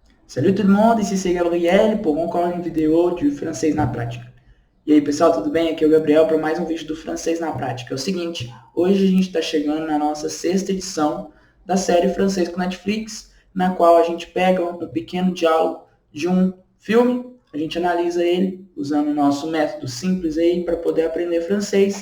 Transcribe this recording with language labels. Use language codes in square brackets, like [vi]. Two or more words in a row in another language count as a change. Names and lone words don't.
[fr] Salut tout le monde, ici c'est Gabriel pour encore une vidéo de [pt] francês na prática. E aí pessoal, tudo bem? Aqui é o Gabriel para mais um vídeo do francês na prática. É o seguinte, hoje a gente está chegando na nossa sexta edição da série Francês com Netflix, na qual a gente pega um pequeno diálogo de um filme, a gente analisa ele usando o nosso método simples aí para poder aprender francês.